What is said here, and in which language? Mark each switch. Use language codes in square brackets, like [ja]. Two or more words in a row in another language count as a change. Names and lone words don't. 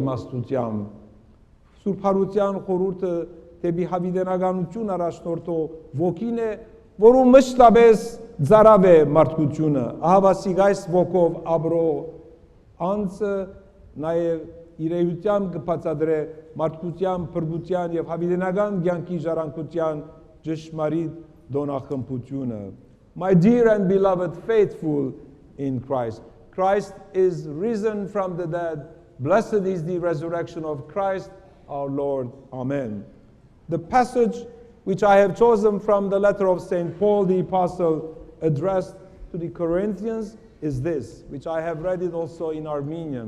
[hy] իմաստությամբ։ Սուրբ Հարության խորհուրդը դեպի հավիտենականություն առաջնորդող ոգին է, որում մշտապես ծարավ է մարդկությունը, ահավասիկ այս ոգով ապրող անձը նաև իր էությամբ կբացատրե մարդկության, փրկության եւ հավիտենական կյանքի ժառանգության ճշմարիտ դոնախմբությունը։ [en] My dear and beloved faithful in Christ, Christ is risen from the dead. Blessed is the resurrection of Christ our Lord. Amen. The passage which I have chosen from the letter of St. Paul the Apostle addressed to the Corinthians is this, which I have read it also in Armenian.